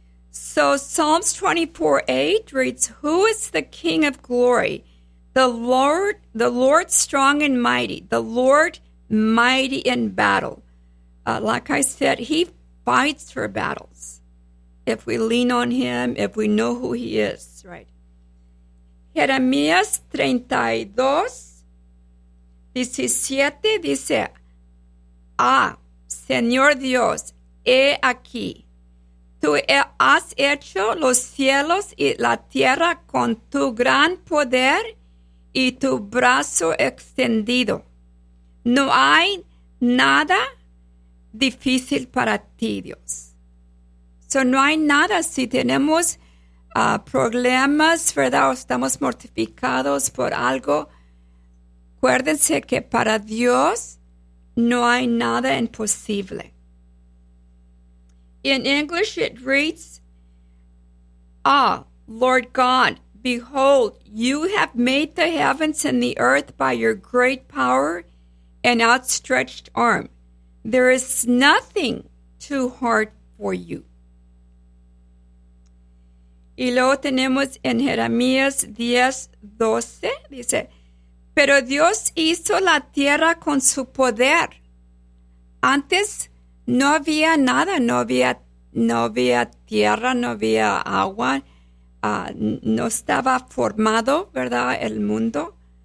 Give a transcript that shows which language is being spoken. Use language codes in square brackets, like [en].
[en] So, Psalms 24:8 reads, who is the King of glory? The Lord strong and mighty, the Lord mighty in battle. Like I said, he fights for battles. If we lean on him, if we know who he is, right? [es] Jeremías 32, 17 dice, ah, Señor Dios, he aquí, tú has hecho los cielos y la tierra con tu gran poder y tu brazo extendido. No hay nada difícil para ti, Dios. So, no hay nada si tenemos problemas, ¿verdad? O estamos mortificados por algo. Acuérdense que para Dios no hay nada imposible. [en] In English it reads, ah, Lord God, behold, you have made the heavens and the earth by your great power and outstretched arm. There is nothing too hard for you. [es] Y luego tenemos en Jeremías 10, 12, dice, pero Dios hizo la tierra con su poder. Antes no había nada, no había tierra, no había agua, no estaba formado, ¿verdad?, el mundo.